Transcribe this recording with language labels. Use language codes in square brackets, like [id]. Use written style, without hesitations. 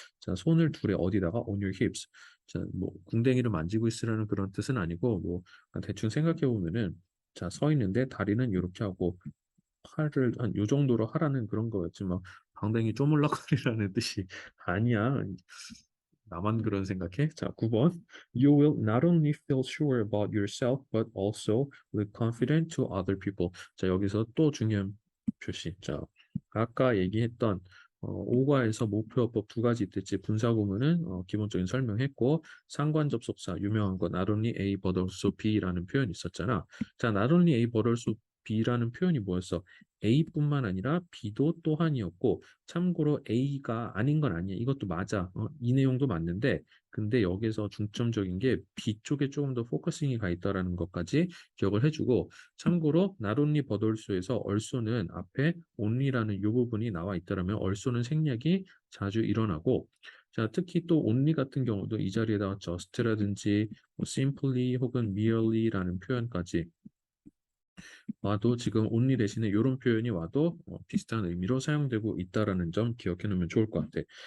[ko] 자, 손을 둘에 어디다가 [en] on your hips. [ko] 자, 뭐 궁뎅이를 만지고 있으라는 그런 뜻은 아니고 뭐 대충 생각해 보면은 자, 서 있는데 다리는 이렇게 하고 팔을 한 요 정도로 하라는 그런 거였지 막 방댕이 쪼물락거리라는 뜻이 아니야. 나만 그런 생각해? 자, 9번. [en] You will not only feel sure about yourself, but also look confident to other people. [ko] 자, 여기서 또 중요한 표시. 자, 아까 얘기했던 오과에서 목표어법 두 가지 있댔지. 분사구문은 기본적인 설명했고 상관 접속사 유명한 거 not only A but also B라는 표현이 있었잖아. 자, not only A but also B라는 표현이 뭐였어? A뿐만 아니라 B도 또한이었고 참고로 A가 아닌 건 아니야. 이것도 맞아. 이 내용도 맞는데 근데 여기서 중점적인 게 B 쪽에 조금 더 포커싱이 가 있다라는 것까지 기억을 해주고 참고로 not only but also에서 also는 앞에 only라는 이 부분이 나와 있다라면 also는 생략이 자주 일어나고 자, 특히 또 only 같은 경우도 이 자리에다가 just라든지 뭐 simply 혹은 merely라는 표현까지 와도 지금 only 대신에 이런 표현이 와도 비슷한 의미로 사용되고 있다라는 점 기억해 놓으면 좋을 것 같아.